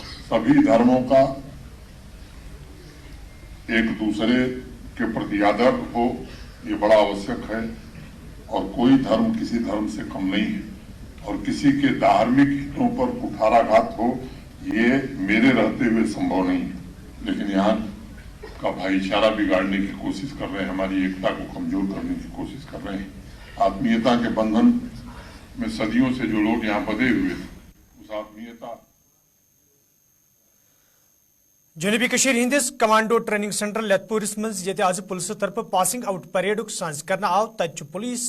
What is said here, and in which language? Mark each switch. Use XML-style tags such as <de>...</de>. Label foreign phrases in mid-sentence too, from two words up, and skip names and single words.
<hi>सभी धर्मों का एक दूसरे के प्रति आदर हो, ये बड़ा आवश्यक है और कोई धर्म किसी धर्म से कम नहीं है और किसी के धार्मिक हितों पर कुठाराघात हो, ये मेरे रहते हुए संभव नहीं है। लेकिन यहाँ का भाईचारा बिगाड़ने की कोशिश कर रहे हैं, हमारी एकता को कमजोर करने की कोशिश कर रहे हैं। आत्मीयता के बंधन में सदियों से जो लोग यहाँ बंधे हुए थे, उस आत्मीयता</hi> <ks>जनूबी कशीर हिंदिस</ks> <en>commando training centre</en> <ks>लेतपुरिस मज ये आज पुलिस तरफ</ks> <en>passing out</en> <ks>परेडुक सांस कर आव तत पुलिस</ks>